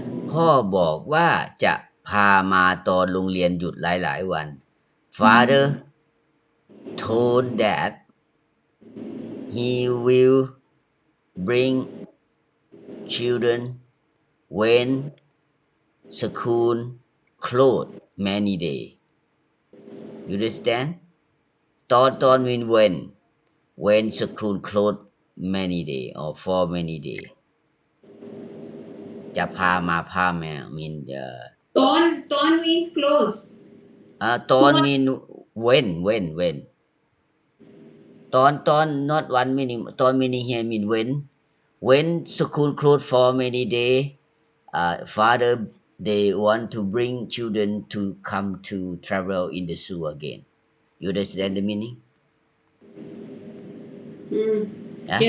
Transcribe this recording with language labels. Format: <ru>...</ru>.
<th>พ่อบอกว่าจะพามาตอนโรงเรียนหยุดหลายวัน</th> <en>Father told that he will bring children when school closed many days. You understand? ตอน mean when school closed many days or for many days.</en> <th>จะพามาmean</th> <en>ตอน means close ตอน mean when ตอน not 1 meaning ตอน meaning here mean when school closed for many day father they want to bring children to come to travel in the zoo again you understand the meaning yeah</en>